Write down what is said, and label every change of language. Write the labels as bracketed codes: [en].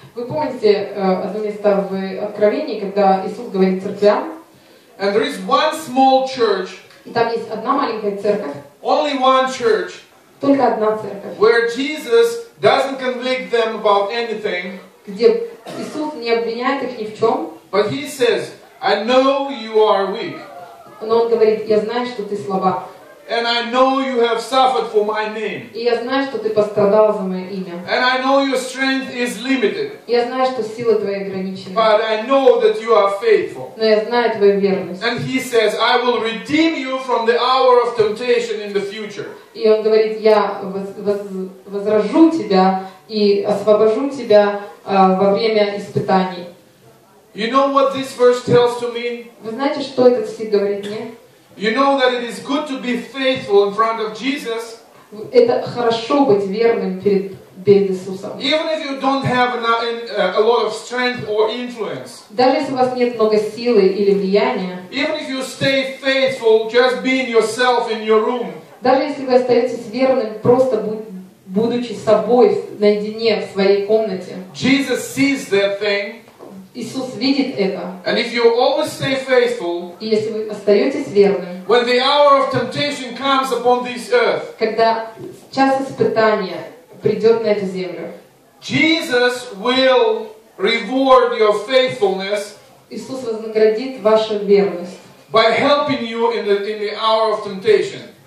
[ru] Вы помните одно место в Откровении, когда Иисус говорит церквям? [en] And there is one small church, [ru] И там есть одна маленькая церковь, [en] only one church, [ru] Только одна церковь, [en] where Jesus doesn't convict them about anything, [ru] где Иисус не обвиняет их ни в чем, [en] but he says, I know you are weak, [ru] но Он говорит: я знаю, что ты слаба, [en] and I know you have suffered for my name, [ru] и я знаю, что ты пострадал за мое имя, [en] and I know your strength is limited, [ru] я знаю, что силы твои ограничены, [en] but I know that you are faithful. [ru] но я знаю твою верность. [en] And he says, I will redeem you from the hour of temptation in the future. [ru] И Он говорит: я возражу тебя и освобожу тебя во время испытаний. [en] You know what this verse tells to me? [ru] Вы знаете, что этот стих говорит мне? [en] You know that it is good to be faithful in front of Jesus, [ru] Это хорошо быть верным перед Иисусом. [en] even if you don't have a lot of strength or influence. [ru] Даже если у вас нет много силы или влияния, [en] Even if you stay faithful, just being yourself in your room. [ru] даже если вы остаетесь верным, просто будучи собой наедине в своей комнате, [en] Jesus sees that thing, [ru] Иисус видит это. [en] and if you always stay faithful, [ru] И если вы остаетесь верным, [en] when the hour of temptation comes upon this earth, [ru] когда час испытания придет на эту землю, [en] Jesus will reward your faithfulness [ru] Иисус вознаградит вашу верность, [en] by helping you in the hour of temptation.